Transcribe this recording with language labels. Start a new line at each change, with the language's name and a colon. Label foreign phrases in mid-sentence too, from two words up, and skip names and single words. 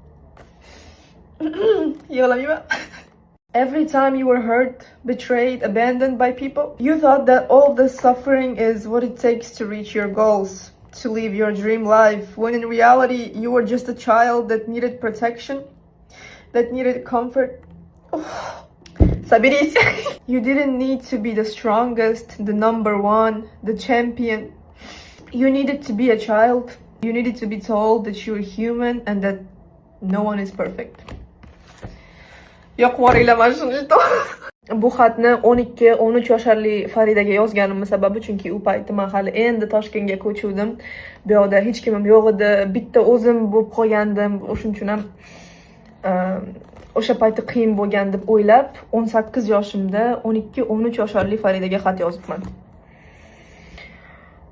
English: Every time you were hurt, betrayed, abandoned by people, you thought that all this suffering is what it takes to reach your goals, to live your dream life, when in reality you were just a child that needed protection, that needed comfort. Sabiris. You didn't need to be the strongest, the number one, the champion. You needed to be a child. You needed to be told that you're human and that no one is perfect.
Uzbek: Bu xatni 12-13 yoshli Faridaga yozganimning sababi chunki u paytda men hali endi Toshkentga ko'chuvdim. Bu yoqda hech kimim yo'q edi. Bitta o'zim bo'lib qolgandim. O'shuning uchun ham o'sha paytda qiyin bo'lgan deb o'ylab 18 yoshimda 12-13 yoshli Faridaga xat yozibman.